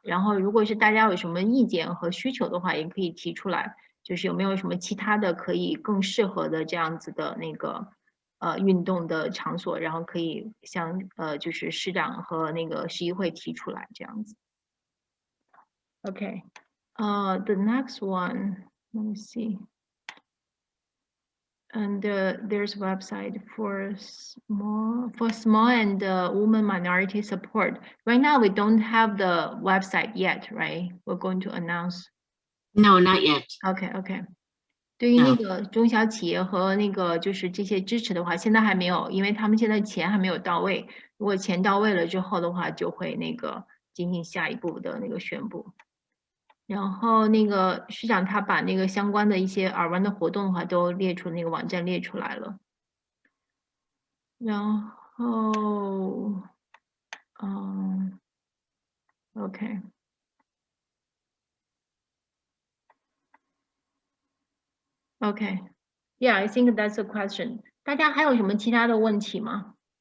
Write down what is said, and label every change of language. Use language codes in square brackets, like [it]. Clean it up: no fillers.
[zh] 然后如果是大家有什么意见和需求的话，也可以提出来，就是有没有什么其他的可以更适合的这样子的运动的场所，然后可以向就是市长和市议会提出来这样子。 [en] Okay, the next one, let me see. And there's a website for small and women minority support. Right now we don't have the website yet, right? We're going to announce. No, not yet. Okay. [zh] 对于中小企业和就是这些支持的话，现在还没有，因为他们现在钱还没有到位。如果钱到位了之后的话，就会进行下一步的宣布。然后市长他把相关的一些耳湾的活动的话都列出网站列出来了。然后OK。 [en] Okay, yeah, I think that's a question. [zh] 大家还有什么其他的问题吗？